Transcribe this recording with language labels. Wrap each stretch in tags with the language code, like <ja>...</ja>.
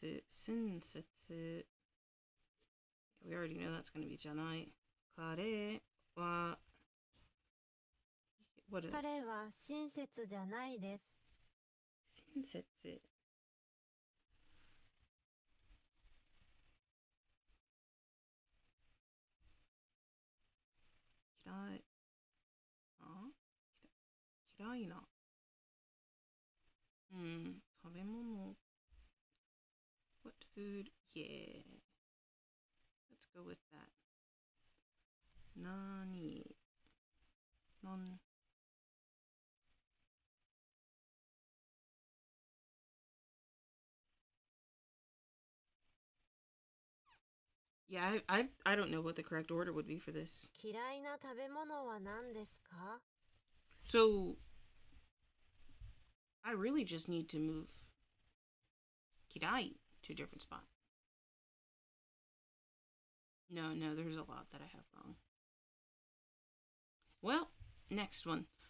<en>Sensetsu. We already know that's gonna be janai.</en> <ja>Kare wa.</ja> <en>What is it?</en> <ja>彼は親切じゃないです。 Sensetsu. Kirai. Kirai na.</ja> <en>食べ物 What food? Yeah. Let's go with that. Nani? Non. Yeah, I don't know what the correct order would be for this.</en> <ja>嫌いな食べ物は何ですか？</ja> <en>So I really just need to move Kirai to a different spot. No, there's a lot that I have wrong. Well, next one.</en>